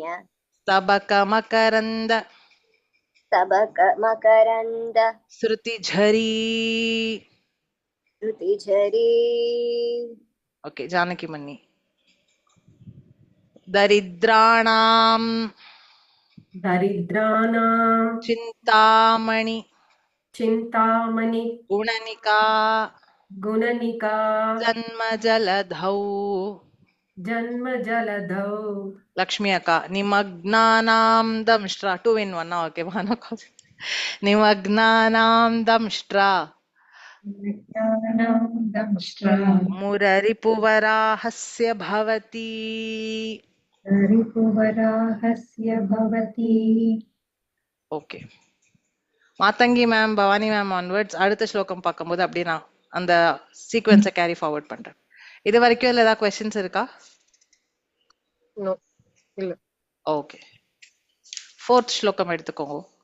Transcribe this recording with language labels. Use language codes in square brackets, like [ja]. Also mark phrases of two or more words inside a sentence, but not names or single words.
[sa] தபகமகரந்த तपक मकरन्द ஸ்ருதிஜரி. ஸ்ருதிஜரி. [ta] ஓகே, ஜானகி மன்னி. தரித்ராணாம் [sa] दरिद्राणां சிந்தாமணி चिन्तामणि குணனிகா गुणनिका ஜன்மஜலதௌ. जन्मजलधौ [ta] லக்ஷ்மி அக்கா. [sa] निमग्नानां दंष्ट्रा. [en] 2 in 1. [sa] ஓகே, निमग्नानां दंष्ट्रा मुररिपुवराहस्य भवति. रिपुवराहस्य भवति. [ta] ஓகே, மாத்தங்கி மேம், பவானி [en] ma'am onwards [ta] அடுத்த ஸ்லோகம் பார்க்கும்போது அப்படியே நான் அந்த சீக்வென்ஸை [en] carry forward [ta] பண்றேன். இது வரைக்கும் இல்ல ஏதாவது கொஸ்டின்ஸ் இருக்கா? No, இல்ல. ஓகே, 4th ஸ்லோகம் எடுத்துக்கோங்க.